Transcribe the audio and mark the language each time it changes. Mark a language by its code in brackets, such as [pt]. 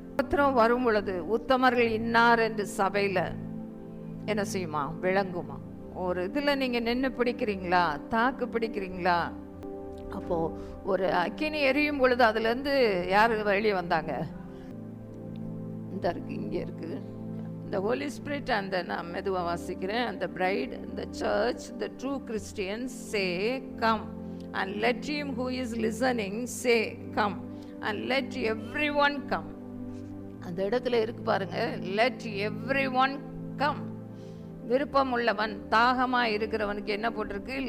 [ta] பத்திரம் வரும் பொழுது உத்தமர்கள் இன்னார் என்று சபையில் என்ன செய்யுமா? விளங்குமா? ஒரு இதில் நீங்கள் நின்று பிடிக்கிறீங்களா, தாக்கு பிடிக்கிறீங்களா? அப்போது ஒரு அக்கினி எரியும் பொழுது அதுலேருந்து யார் வெளியே வந்தாங்க? இந்த இருக்கு, இங்கே இருக்குது [en] the Holy Spirit. [ta] அந்த நான் மெதுவாக வாசிக்கிறேன். அந்த bright, [en] the church, the true Christians say come, and let him who is listening say come, and let everyone come. [ta] அந்த இடத்துல இருக்கு பாருங்க, [en] let everyone come. [ta] விருப்பம் உள்ளவன், தாகமா இருக்கிறவனுக்கு என்ன போட்டிருக்கு?